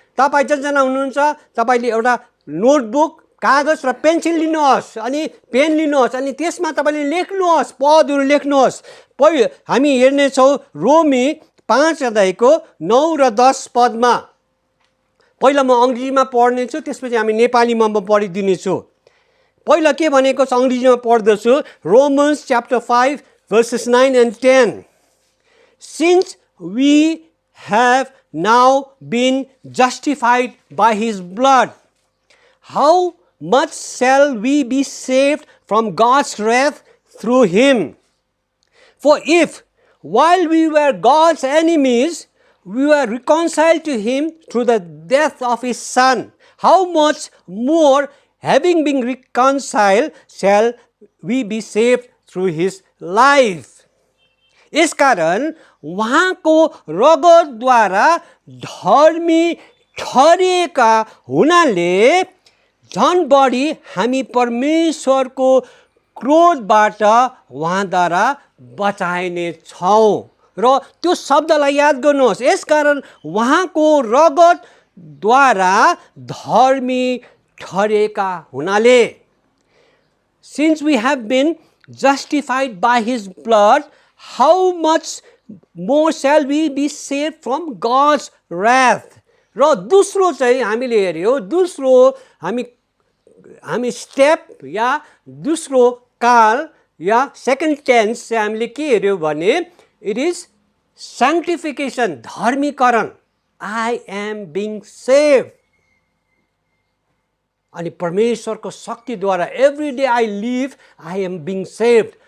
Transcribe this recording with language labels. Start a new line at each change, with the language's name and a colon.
Nepali: तपाईँ जसजना हुनुहुन्छ तपाईँले एउटा नोटबुक, कागज र पेन्सिल लिनुहोस्, अनि पेन लिनुहोस्, अनि त्यसमा तपाईँले लेख्नुहोस्, पदहरू लेख्नुहोस्। हामी हेर्नेछौँ रोमी 5:9 र 10। पहिला म अङ्ग्रेजीमा पढ्नेछु, त्यसपछि हामी नेपालीमा म पढिदिनेछु। पहिला के भनेको छ अङ्ग्रेजीमा पढ्दछु।
English: Romans chapter 5 verses 9 and 10। Since we have now been justified by his blood, how much shall we be saved from God's wrath through him? For if, while we were God's enemies, we were reconciled to him through the death of his son, how much more, having been reconciled, shall we be saved through his life?
Nepali: यसकारण उहाँको रगतद्वारा धर्मी ठहरिएका हुनाले झन् बढी हामी परमेश्वरको क्रोधबाट उहाँद्वारा बचाइने छौँ। र त्यो शब्दलाई याद गर्नुहोस्, यसकारण उहाँको रगतद्वारा धर्मी ठहरिएका हुनाले।
English: Since we have been justified by his blood, how much more shall we be saved from God's wrath?
Nepali: र दोस्रो चाहिँ हामीले हेर्यो, दोस्रो हामी हामी स्टेप या दोस्रो काल या सेकेन्ड टेन्स चाहिँ हामीले के हेऱ्यौँ भने
English: it is sanctification,
Nepali: धर्मीकरण.
English: I am being save.
Nepali: अनि परमेश्वरको शक्तिद्वारा
English: Every day I live, I am being save.